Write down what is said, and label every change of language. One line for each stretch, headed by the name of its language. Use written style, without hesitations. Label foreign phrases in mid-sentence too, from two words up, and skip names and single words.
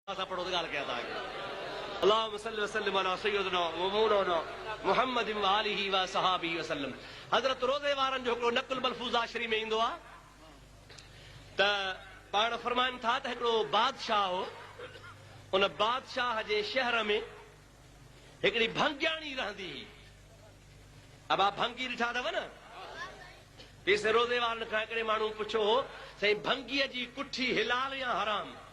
Arabic: पढ़ो तो गाल क्या था اللهم صل وسلم على سيدنا ومولانا محمد وآله وصحابه وسلم.
Sindhi: हज़रत रोज़े वारनि जो हिकिड़ो नक़ुल मलफूज़ा शरीफ़ में ईंदो आहे त पाण फरमाइनि था त हिकिड़ो बादशाह हो, उन बादशाह जे शहर में हिकिड़ी भंगियाणी रहंदी हुई।
Hindi: अब आप
Sindhi: भंगी ॾिठा अथव न, पेसे रोज़े वारनि खां हिकिड़े माण्हू पुछो साईं भंगीअ जी कुठी हिलाल या हराम?